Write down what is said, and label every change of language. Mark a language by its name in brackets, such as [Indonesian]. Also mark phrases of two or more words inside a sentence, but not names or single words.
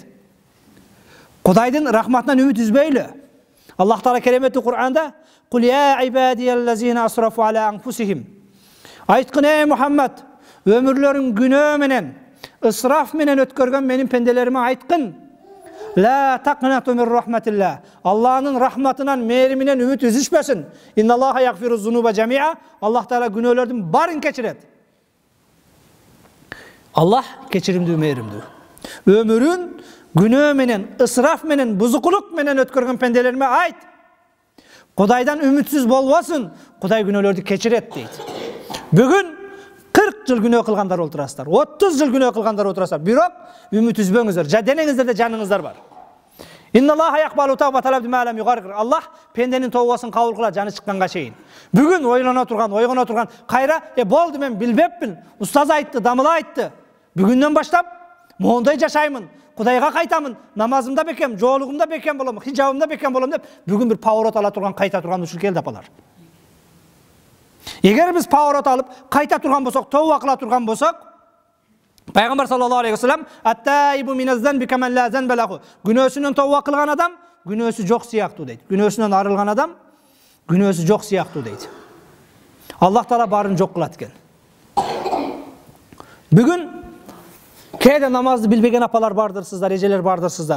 [Kyrgyz] Кудайдын рахматынан үмүт үзбөйлү. Аллах Таала кереметти Кур'анда: [Arabic] "قل يا عبادي الذين أسرفوا على أنفسهم." [Kyrgyz] Айткын, ey Мухаммад, өмүрлөрүн күнөө менен, ысраф менен өткөргөн менин пенделериме айткын: [Arabic] "لا تقنطوا من رحمة الله." [Kyrgyz] Аллахтын рахматынан, мээриминен үмүт үзүшпөсүн. [Arabic] إن الله يغفر الذنوب جميعا. [Kyrgyz] Аллах Таала күнөөлөрдүн барын кечирет. Аллах кечиримдүү, мээримдүү. Өмүрүн күнөө менен, ысраф менен, бузукулук менен өткөргөн пенделериме айт: Кудайдан үмүтсүз болбосун, Кудай күнөөлөрдү кечирет дейт. Бүгүн 40 жыл күнөө кылгандар отурасыздар, 30 жыл күнөө кылгандар отурасыздар. Бирок үмүт үзбөңүздөр. Денеңиздерде жаныңыздар бар. [Arabic] إن الله يقبل توبة العبد ما لم يغرغر. [Kyrgyz] Аллах пенденин тообасын кабыл кылат жаны чыкканга чейин. Бүгүн ойлоно турган, ойгоно турган, кайра болду мен билбеппин, устаз айтты, дамыла айтты. Бүгүндөн баштап моундай жашаймын, Кудайга кайтамын, намазымда бекем, жоолугумда бекем болом, хижабымда бекем болом деп бүгүн бир паворот ала турган, кайта турган учур келди апалар. Эгер биз паворот алып, кайта турган болсок, тооба кыла турган болсок, Пайгамбар [Arabic] صلى الله عليه وسلم: "التائب من الذنب كمن لا ذنب له." [Kyrgyz] Күнөөсүнөн тооба кылган адам күнөөсү жок сыяктуу дейт. Күнөөсүнөн арылган адам күнөөсү жок сыяктуу дейт. Аллах Таала барын жок кылат экен. Бүгүн кээде намазды билбеген апалар бардырсыздар, эжелер бардырсыздар.